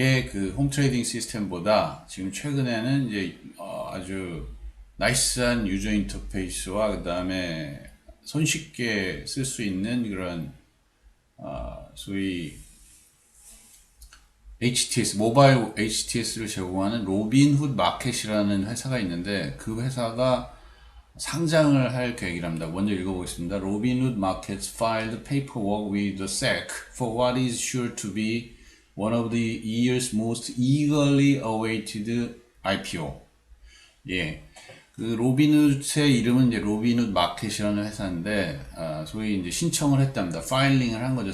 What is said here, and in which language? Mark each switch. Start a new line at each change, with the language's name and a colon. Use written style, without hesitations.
Korean: 그 홈트레이딩 시스템보다 지금 최근에는 이제 아주 나이스한 유저 인터페이스와 그 다음에 손쉽게 쓸 수 있는 그런 소위 HTS, 모바일 HTS를 제공하는 로빈훗 마켓이라는 회사가 있는데 그 회사가 상장을 할 계획이랍니다. 먼저 읽어보겠습니다.
English: Robinhood Markets filed paperwork with the SEC for what is sure to be one of the year's most eagerly awaited IPO.
Korean: 예. 그 로빈훗의 이름은 이제 로빈훗 마켓이라는 회사인데, 소위 이제 신청을 했답니다. 파일링을 한 거죠.